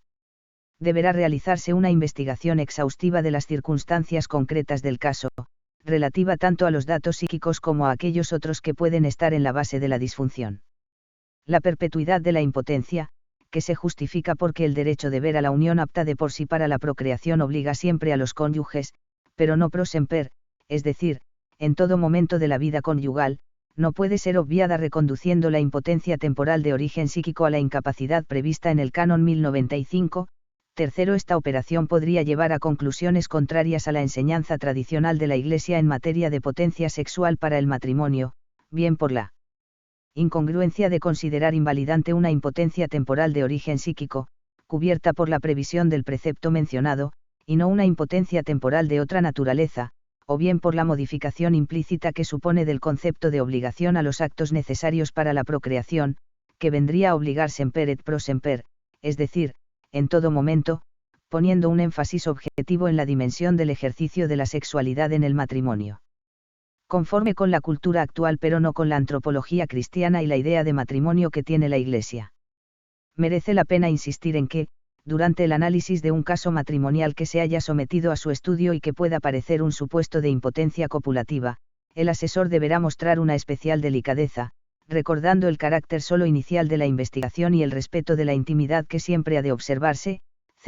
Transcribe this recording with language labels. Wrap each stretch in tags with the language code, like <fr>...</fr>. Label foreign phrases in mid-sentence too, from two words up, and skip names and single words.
<es>Deberá realizarse una investigación exhaustiva de las circunstancias concretas del caso, relativa tanto a los datos psíquicos como a aquellos otros que pueden estar en la base de la disfunción. La perpetuidad de la impotencia, que se justifica porque el derecho de ver a la unión apta de por sí para la procreación obliga siempre a los cónyuges, pero no</es> <la>pro semper,</la> <es>es decir, en todo momento de la vida conyugal, no puede ser obviada reconduciendo la impotencia temporal de origen psíquico a la incapacidad prevista en el Canon 1095. Tercero, esta operación podría llevar a conclusiones contrarias a la enseñanza tradicional de la Iglesia en materia de potencia sexual para el matrimonio, bien por la incongruencia de considerar invalidante una impotencia temporal de origen psíquico, cubierta por la previsión del precepto mencionado, y no una impotencia temporal de otra naturaleza, o bien por la modificación implícita que supone del concepto de obligación a los actos necesarios para la procreación, que vendría a obligar</es> <la>semper et pro semper,</la> <es>es decir, en todo momento, poniendo un énfasis objetivo en la dimensión del ejercicio de la sexualidad en el matrimonio. Conforme con la cultura actual pero no con la antropología cristiana y la idea de matrimonio que tiene la Iglesia. Merece la pena insistir en que, durante el análisis de un caso matrimonial que se haya sometido a su estudio y que pueda parecer un supuesto de impotencia copulativa, el asesor deberá mostrar una especial delicadeza, recordando el carácter solo inicial de la investigación y el respeto de la intimidad que siempre ha de observarse, C.</es>